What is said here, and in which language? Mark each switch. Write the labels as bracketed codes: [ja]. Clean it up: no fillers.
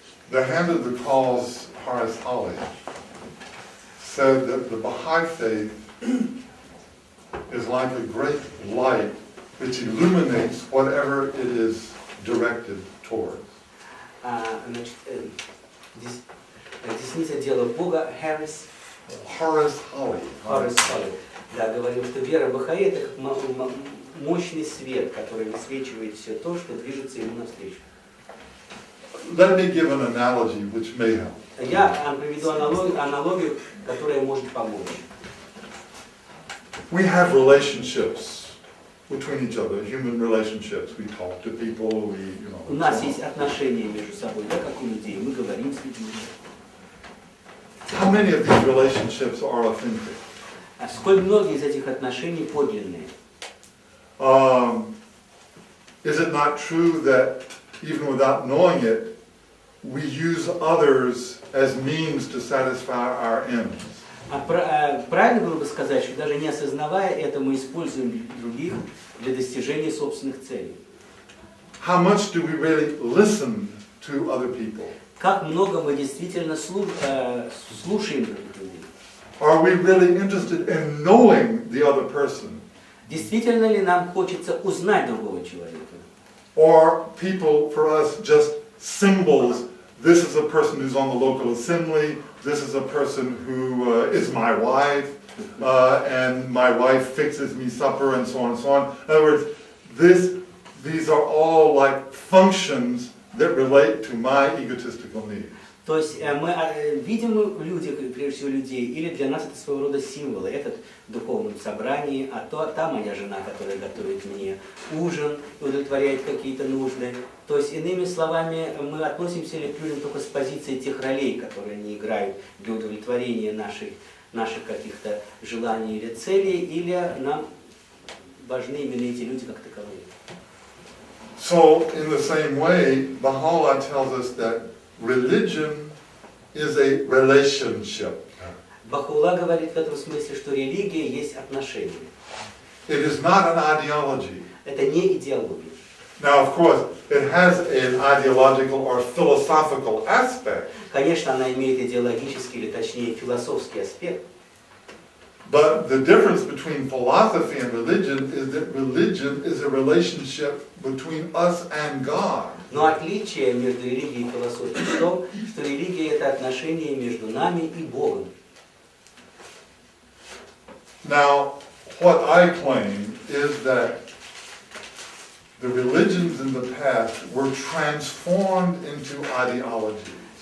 [en] The hand of the cause, Horace Holly, said that the Baha'i faith is like a great light which illuminates whatever it is directed towards. [ru] Значит, десница дела Бога, [en] Horace Holly. [ru] Да, говорил, что вера Бахаи это как мощный свет, который высвечивает все то, что движется ему навстречу. [en] Let me give an analogy which may help. [ru] Я приведу аналогию, которая может помочь. [en] We have relationships between each other, human relationships. We talk to people, [ru] У нас есть отношения между собой, да, как у людей. Мы говорим с людьми. [en] How many of these relationships are authentic? [ru] Сколь многие из этих отношений подлинные? [en] Is it not true that even without knowing it, we use others as means to satisfy our ends? [ru] Правильно было бы сказать, что даже не осознавая это, мы используем других для достижения собственных целей. [en] How much do we really listen to other people? [ru] Как много мы действительно слушаем других людей? [en] Are we really interested in knowing the other person? [ru] Действительно ли нам хочется узнать другого человека? [en] Or people for us just symbols? This is a person who's on the local assembly. This is a person who is my wife, and my wife fixes me supper, and so on and so on. In other words, these are all like functions that relate to my egotistical needs. [ru] То есть мы видим в людях, прежде всего людей, или для нас это своего рода символы. Этот в духовном собрании, а та моя жена, которая готовит мне ужин, удовлетворяет какие-то нужды. То есть, иными словами, мы относимся ли к людям только с позиции тех ролей, которые они играют для удовлетворения наших каких-то желаний или целей, или нам важны именно эти люди как таковые. [en] So, in the same way, Baha'u'llah tells us that religion is a relationship. [ru] Баха'у'ллах говорит в этом смысле, что религия есть отношения. [en] It is not an ideology. [ru] Это не идеология. [en] Now, of course, it has an ideological or philosophical aspect. [ru] Конечно, она имеет идеологический, или точнее философский аспект. [en] But the difference between philosophy and religion is that religion is a relationship between us and God. [ru] Но отличие между религией и философией в том, что религия это отношение между нами и Богом. [en] Now, what I claim is that the religions in the past were transformed into ideologies.